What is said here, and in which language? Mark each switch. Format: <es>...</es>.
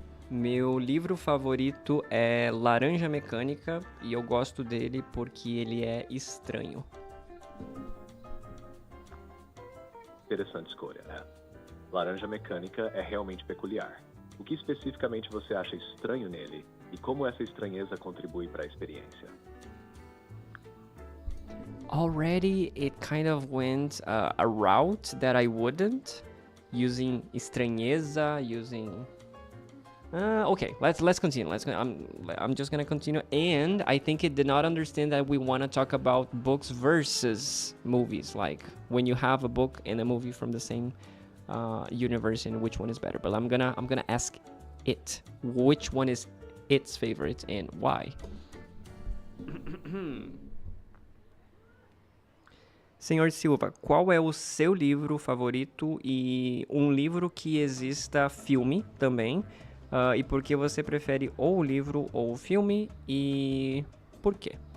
<pt>Meu livro favorito é Laranja Mecânica e eu gosto dele porque ele é estranho. Interessante escolha, né? Laranja Mecânica é realmente peculiar. O que especificamente você acha estranho nele e como essa estranheza contribui para a experiência?</pt> <en>Already, it kind of went a route that I wouldn't, using estranheza, using... okay, let's continue. I'm just gonna continue, and I think it did not understand that we want to talk about books versus movies, like when you have a book and a movie from the same universe, and which one is better. But I'm gonna ask it which one is its favorite and why.</en> <pt>Senhor Silva, qual é o seu livro favorito e um livro que exista filme também? E por que você prefere ou o livro ou o filme e por quê?</pt>